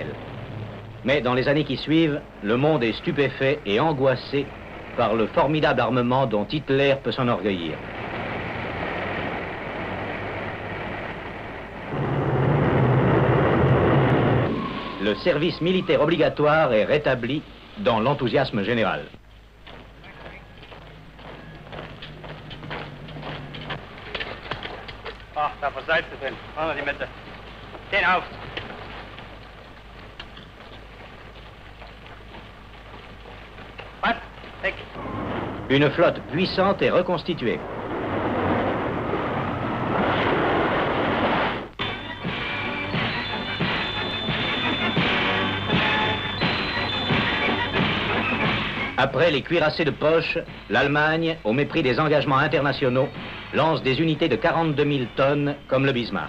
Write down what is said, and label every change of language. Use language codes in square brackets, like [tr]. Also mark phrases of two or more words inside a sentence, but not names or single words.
[fr] Mais dans les années qui suivent, le monde est stupéfait et angoissé par le formidable armement dont Hitler peut s'enorgueillir. Le service militaire obligatoire est rétabli dans l'enthousiasme général. [de] Ach, da verseid du denn? Machen wir die Mitte. Den auf! Was? Weg! [fr] Une flotte puissante est reconstituée. Après les cuirassés de poche, l'Allemagne, au mépris des engagements internationaux, lance des unités de 42 000 tonnes comme le Bismarck.